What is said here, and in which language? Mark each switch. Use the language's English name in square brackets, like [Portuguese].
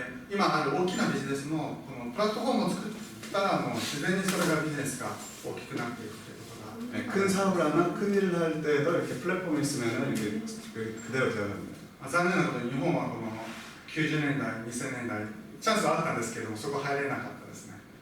[Japanese] 今ある大きなビジネスもこのプラットフォームを作ったらもう自然にそれがビジネスが大きくなっていくということが、 [Korean] 큰 사업을 하나 큰 일을 할 때도 이렇게 플랫폼이 있으면 이렇게 그대로 되어갑니다. [Japanese] 残念なことに日本はこの90年代、2000年代チャンスはあったんですけどもそこ入れなかったですね。